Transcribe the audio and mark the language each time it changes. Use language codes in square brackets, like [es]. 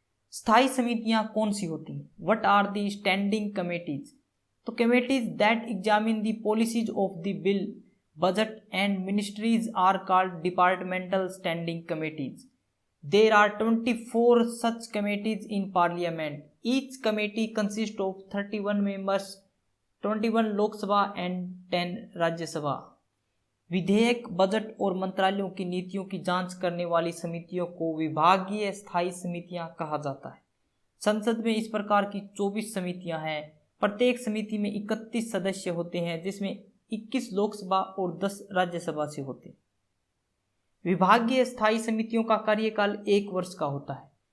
[hi] स्थायी समितियां कौन सी होती हैं? [en] What are the standing committees? तो committees that examine the policies of the bill, budget and ministries are called departmental standing committees. There are 24 such committees in parliament. Each committee consists of 31 members, 21 Lok Sabha and 10 Rajya Sabha. [hi] विधेयक, budget और मंत्रालयों की नीतियों की जांच करने वाली समितियों को विभागीय स्थायी समितियां कहा जाता है। संसद में इस प्रकार की 24 समितियां हैं। प्रत्येक समिति में 31 सदस्य होते हैं, जिसमें 21 लोकसभा और 10 राज्यसभा से होते हैं। विभागीय स्थायी समितियों का कार्यकाल 1 वर्ष का होता है।